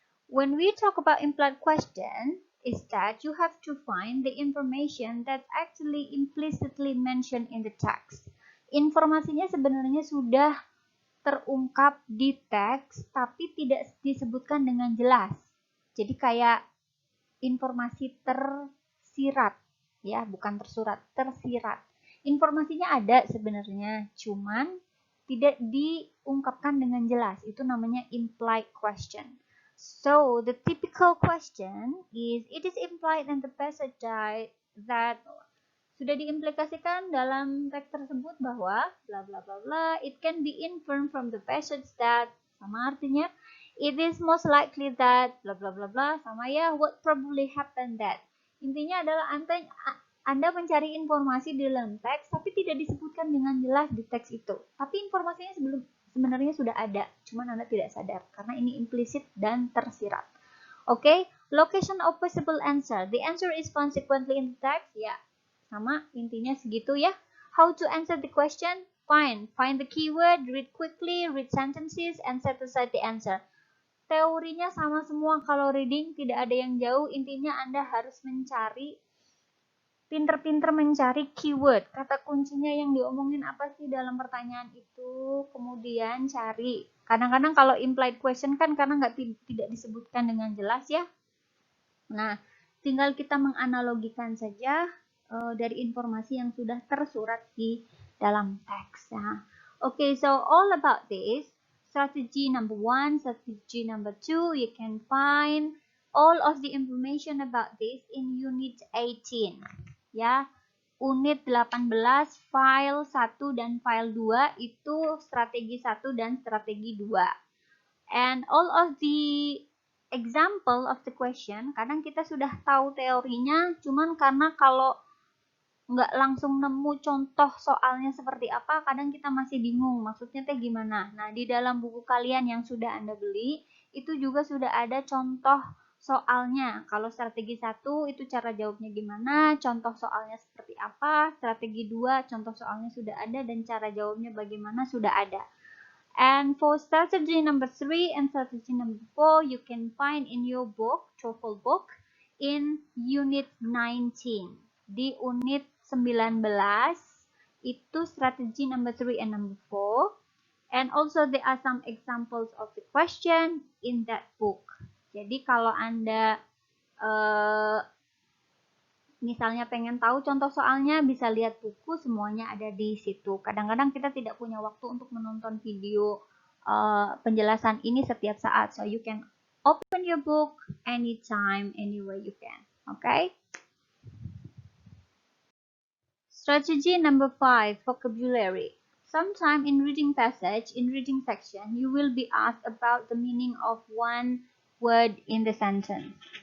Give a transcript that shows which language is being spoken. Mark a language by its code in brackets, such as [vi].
[en] When we talk about implied question, is that you have to find the information that's actually implicitly mentioned in the text. [id] Informasinya sebenarnya sudah terungkap di teks, tapi tidak disebutkan dengan jelas. Jadi kayak informasi tersirat, ya, bukan tersurat, tersirat. Informasinya ada sebenarnya, cuman tidak diungkapkan dengan jelas. Itu namanya implied question. [en] So, the typical question is, it is implied in the passage that [id] sudah diimplikasikan dalam teks tersebut bahwa bla bla [en] bla bla, it can be inferred from the passage that, [id] sama artinya, [en] it is most likely that bla bla bla bla, [id] sama ya, [en] what probably happened that. [id] Intinya adalah Anda mencari informasi di dalam teks tapi tidak disebutkan dengan jelas di teks itu. Tapi informasinya sebenarnya sudah ada, cuman Anda tidak sadar karena ini implisit dan tersirat. [en] Okay, location of possible answer. The answer is found sequentially in the text. [id] Ya, sama intinya segitu ya. [en] How to answer the question? Find the keyword, read quickly, read sentences, and set aside the answer. [id] Teorinya sama semua kalau reading, tidak ada yang jauh. Intinya Anda harus pinter-pinter mencari keyword, kata kuncinya yang diomongin apa sih dalam pertanyaan itu, kemudian cari. Kadang-kadang kalau implied question kan karena tidak disebutkan dengan jelas ya. Nah, tinggal kita menganalogikan saja dari informasi yang sudah tersurat di dalam teks. [en] Nah, okay, so all about this. Strategy number 1, strategy number 2, you can find all of the information about this in unit 18. [id] Ya, unit 18, file 1 dan file 2 itu strategi 1 dan strategi 2. [en] And all of the example of the question, [id] kadang kita sudah tahu teorinya, cuman karena kalau nggak langsung nemu contoh soalnya seperti apa, kadang kita masih bingung maksudnya teh gimana. Nah, di dalam buku kalian yang sudah Anda beli, itu juga sudah ada contoh soalnya. Kalau strategi 1 itu cara jawabnya gimana, contoh soalnya seperti apa, strategi 2 contoh soalnya sudah ada dan cara jawabnya bagaimana sudah ada. [en] And for strategy number 3 and strategy number 4, you can find in your book, TOEFL book, in unit 19. [id] Di unit 19 itu strategi [en] number 3 and number 4. And also there are some examples of the question in that book. [id] Jadi kalau Anda misalnya pengen tahu contoh soalnya, bisa lihat buku, semuanya ada di situ. Kadang-kadang kita tidak punya waktu untuk menonton video penjelasan ini setiap saat. [en] So you can open your book anytime, anywhere you can. Okay? Strategy number 5, vocabulary. Sometime in reading passage, in reading section, you will be asked about the meaning of one word in the sentence.